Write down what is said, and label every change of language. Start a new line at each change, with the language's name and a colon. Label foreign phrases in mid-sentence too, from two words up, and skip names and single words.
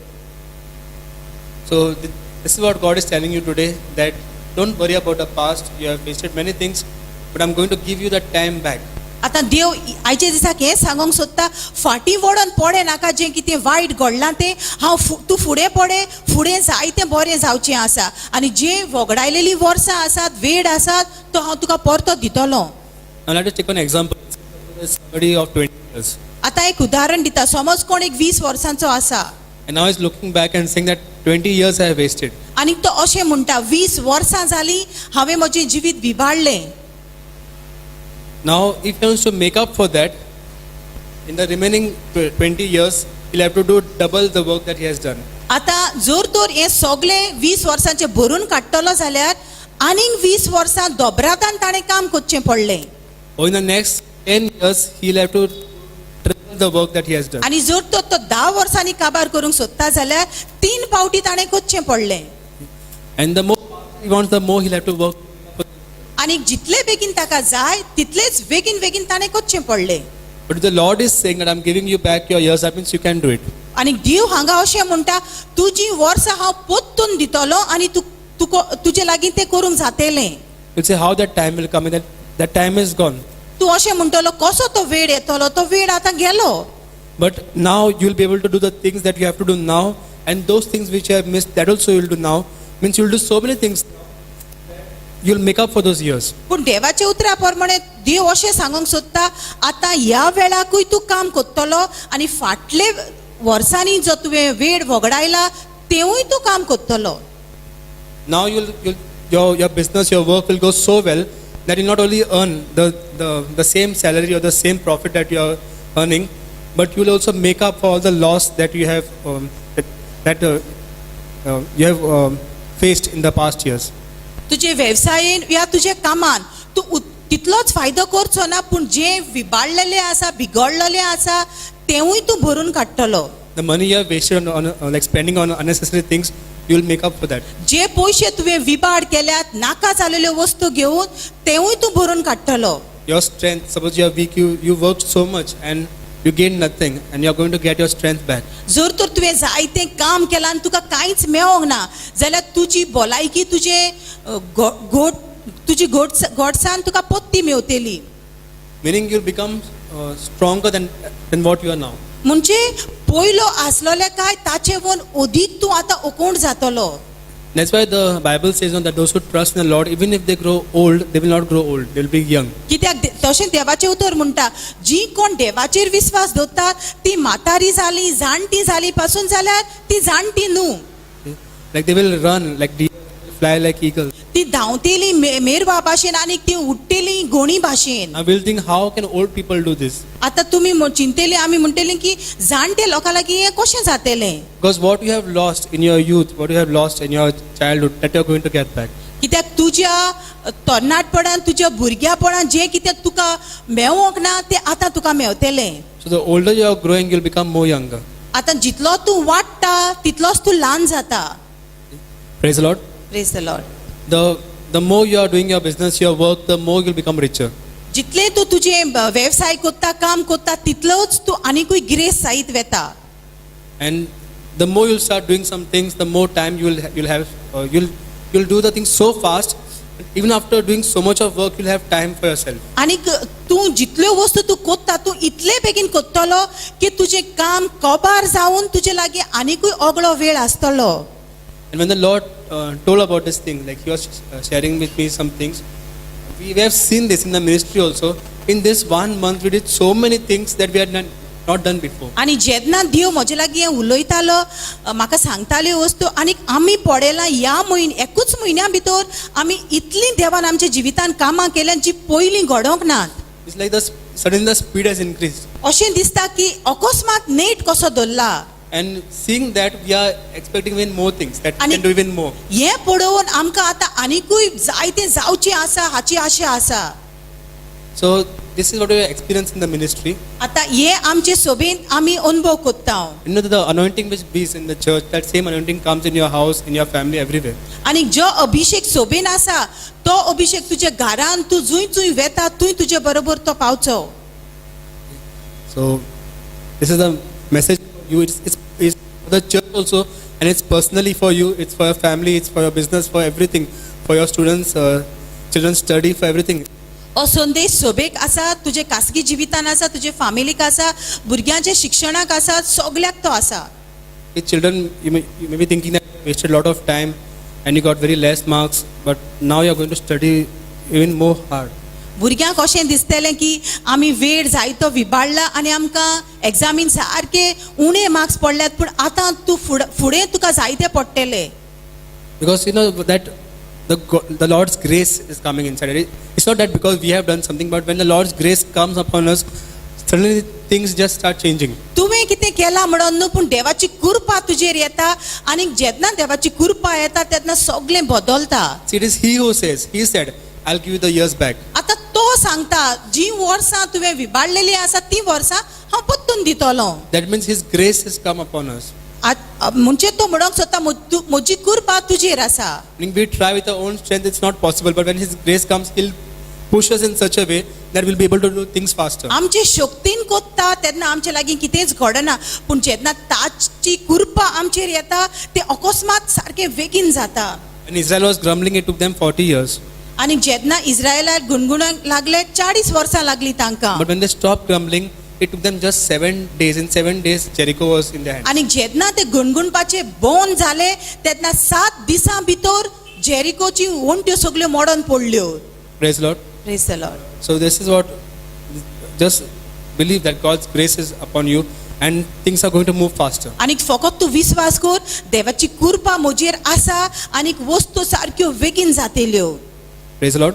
English: So this is what God is telling you today, that don't worry about the past. You have wasted many things, but I'm going to give you that time back.
Konkani: आतां देव आयच्या दिसाक हें सांगूंक सोदता, फाटीं वळोन पळय नाका. जें कितें वायट घडलां तें तूं फुडें पळय, फुडें जायतें बरें जावचें आसा. आनी जें वगडायलेलीं वर्सां आसात, वेळ आसात, तो हांव तुका परतो दितलो.
English: Now let us take an example. Somebody of 20 years.
Konkani: आतां एक उदाहरण दिता. समज कोण एक 20 वर्सांचो आसा
English: And now he's looking back and saying that 20 years I have wasted.
Konkani: आनी तो अशें म्हणटा, 20 वर्सां जालीं हांवें म्हजें जिवीत बिबाडलें.
English: Now if he wants to make up for that, in the remaining 20 years, he'll have to do double the work that he has done.
Konkani: आतां जर तर हें सगळें 20 वर्सांचें भरून काडटलो जाल्यार आनीक 20 वर्सां दोबरातान ताणें काम करचें पडलें.
English: Or in the next 10 years, he'll have to triple the work that he has done.
Konkani: आनी जर तो 10 वर्सांनी काबार करूंक सोदता जाल्यार 3 पावटी ताणें करचें पडलें.
English: And the more he wants, the more he'll have to work.
Konkani: आनी जितले बेगीन ताका जाय तितलेच बेगीन बेगीन ताणें करचें पडलें.
English: But if the Lord is saying that I'm giving you back your years, that means you can do it.
Konkani: आनी देव हांगा अशें म्हणटा, तुजीं वर्सां हांव परतून दितलो आनी तुजे लागीं तें करूंक जातलें.
English: You'll say how that time will come, and that time is gone.
Konkani: तूं अशें म्हणटलो कसो तो वेळ येतलो, तो वेळ आतां गेलो.
English: But now you'll be able to do the things that you have to do now, and those things which you have missed, that also you'll do now. Means you'll do so many things. You'll make up for those years.
Konkani: पूण देवाच्या उतरा प्रमाणे देव अशें सांगूंक सोदता, आतां ह्या वेळाकूय तूं काम करतलो आनी फाटले वर्सांनी जो तुवें वेळ वगडायला तेवूय तूं काम करतलो.
English: Now your business, your work will go so well that you'll not only earn the same salary or the same profit that you are earning, but you'll also make up for all the loss that you have faced in the past years.
Konkani: तुजे वेवसायेन या तुजे कामान तूं तितलोच फायदो करचो ना, पूण जे विबाडलेले आसा, बिगडलेले आसा तेवूय तूं भरून काडटलो.
English: The money you have wasted on like spending on unnecessary things, you will make up for that.
Konkani: जे पयशे तुवें विबाड केल्यात, नाका जालेल्यो वस्तू घेवन तेवूय तूं भरून काडटलो.
English: Your strength, suppose you are weak, you worked so much and you gained nothing, and you are going to get your strength back.
Konkani: जर तर तुवें जायतें काम केलां आनी तुका कांयच मेळोंक ना जाल्यार तुजी भलायकी, तुजी घोटसाण तुका पत्ती मेवतली.
English: Meaning you'll become stronger than what you are now.
Konkani: म्हणजे पयलो आसलोले काय ताचे वोन अदीक तूं आतां ओकोण जातलो.
English: That's why the Bible says that those who trust in the Lord, even if they grow old, they will not grow old. They will be young.
Konkani: कित्याक तशें देवाचें उतर म्हणटा, जी कोण देवाचेर विश्वास दवरता ती म्हातारी जाली, जाणटी जाली पासून जाल्यार ती जाणटी न्हू.
English: Like they will run like deer, fly like eagles.
Konkani: ती धांवतेली मेरवा भाशेन आनी ती उडटेली गोणी भाशेन.
English: I will think, how can old people do this?
Konkani: आतां तुमी चिंतेली, आमी म्हणटली की जाणटे लोकां लागीं हें कशें जातलें.
English: Because what you have lost in your youth, what you have lost in your childhood, that you are going to get back.
Konkani: कित्याक तुज्या तरणाटपणान तुज्या भुरग्यापणान जें कितें तुका मेळोंक ना तें आतां तुका मेळटलें.
English: So the older you are growing, you'll become more younger.
Konkani: आतां जितलो तूं वाडटा तितलोच तूं ल्हान जाता.
English: Praise the Lord. Praise the Lord. The more you are doing your business, your work, the more you'll become richer.
Konkani: जितले तूं तुजें वेवसाय कोत्ता काम कोत्ता तितलोच तूं आनिकूय गिरेस्त जायत वेता.
English: And the more you'll start doing some things, the more time you'll have. You'll do the things so fast. Even after doing so much of work, you'll have time for yourself.
Konkani: आनीक तूं जितल्यो वस्तू तूं कोत्ता तूं इतले बेगीन कोत्तलो की तुजें काम कोबार जावन तुजे लागीं आनिकूय ओगळो वेळ आसतलो.
English: And when the Lord told about this thing, like He was sharing with me some things, we have seen this in the ministry also. In this 1 month, we did so many things that we had not done before.
Konkani: आनी जेन्ना देव म्हजे लागीं हें उलयतालो म्हाका सांगताल्यो वस्तू आनीक आमी पळयलां ह्या एकूच म्हयन्या भितर आमी इतलीं देवान आमच्या जिवितान कामां केल्यां जी पयलीं घडोवंक नात.
English: It's like suddenly the speed has increased.
Konkani: अशें दिसता की अकस्मात नेट कसो धरला.
English: And seeing that, we are expecting even more things, that we And can do even more.
Konkani: हें पळोवन आमकां आतां आनिकूय जायतें जावचें आसा हाची आशा आसा.
English: So this is what we experience in the ministry.
Konkani: आतां हे आमचे सोबेन आमी अनुभव कोत्ता.
English: You know, the anointing which is in the church, that same anointing comes in your house, in your family, everywhere.
Konkani: आनी जो अभिषेक सोबेन आसा तो अभिषेक तुज्या घरान तूं जूंय वेता थंय तुजे बरोबर तो पावचो.
English: So this is the message for you. It's for the church also, and it's personally for you. It's for your family. It's for your business. For everything. For your students, children's study. For everything.
Konkani: हो संदेश सोबेक आसा तुजे खासगी जिवितान आसा तुजे फॅमिलीक आसा भुरग्यांच्या शिक्षणाक आसा सगळ्याक तो आसा.
English: With children, you may be thinking that you wasted a lot of time and you got very less marks, but now you are going to study even more hard.
Konkani: भुरग्यांक अशें दिसतलें की आमी वेळ जायतो विबाडला आनी आमकां एग्जामीन सारके उणे मार्क्स पडल्यात पूण आतां तूं फुडें तुका जायते पडटले.
English: Because you know that the Lord's grace is coming inside. It's not that because we have done something, but when the Lord's grace comes upon us, suddenly things just start changing.
Konkani: तुवें कितें केलां म्हणून न्हू पूण देवाची कृपा तुजेर येता आनी जेन्ना देवाची कृपा येता तेन्ना सगळें बदलता.
English: See, it is He who says. He said, "I'll give you the years back."
Konkani: आतां तो सांगता जी वर्सां तुवें विबाडलेलीं आसा ती वर्सां हांव परतून दितलो.
English: That means His grace has come upon us.
Konkani: म्हणजे तो म्हणूंक सोदता म्हजी कृपा तुजेर आसा.
English: When we try with our own strength, it's not possible. But when His grace comes, He'll push us in such a way that we'll be able to do things faster.
Konkani: आमचे शक्तीन कोत्ता तेन्ना आमचे लागीं कितेंच घडना पूण जेन्ना ताची कृपा आमचेर येता ते अकस्मात सारकें बेगीन जाता.
English: When Israel was grumbling, it took them 40 years.
Konkani: आनी जेन्ना इस्रायलाक गुणगुणांक लागले 40 वर्सां लागलीं तांकां.
English: But when they stopped grumbling, it took them just 7 days. In 7 days, Jericho was in their hands.
Konkani: आनी जेन्ना ते गुणगुणपाचे बंद जाले तेन्ना 7 दिसां भितर जेरिकोची वंट्यो सगळ्यो मोडोन पडल्यो.
English: Praise the Lord. Praise the Lord. So this is what, just believe that God's grace is upon you and things are going to move faster.
Konkani: आनीक फकत तूं विश्वास कर देवाची कृपा म्हजेर आसा आनीक वस्तू सारक्यो बेगीन जातल्यो.
English: Praise the Lord.